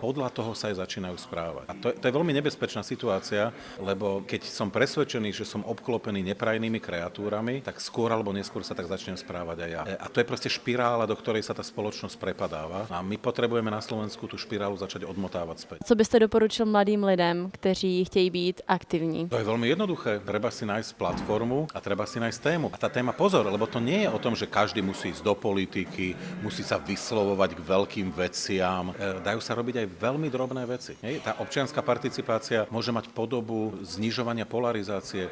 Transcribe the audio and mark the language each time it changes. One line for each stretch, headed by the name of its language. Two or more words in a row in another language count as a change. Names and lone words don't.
Slovak: Podľa toho sa aj začínajú správať. A to je veľmi nebezpečná situácia, lebo keď som presvedčený, že som obklopený neprajnými kreatúrami, tak skôr alebo neskôr sa tak začnem správať aj ja. A to je proste špirála, do ktorej sa tá spoločnosť prepadáva. A my potrebujeme na Slovensku tú špirálu začať odmotávať späť.
Czech: Co byste doporučil mladým lidem, kteří chtějí být aktivní?
Slovak: To je veľmi jednoduché. Treba si nájsť platformu a treba si nájsť tému. A tá téma, pozor, lebo to nie je o tom, že každý musí ísť do politiky, musí sa vyslovovať k veľkým veciam. Dajú sa robiť aj veľmi drobné veci. Tá občianska participácia môže mať podobu znižovania polarizácie.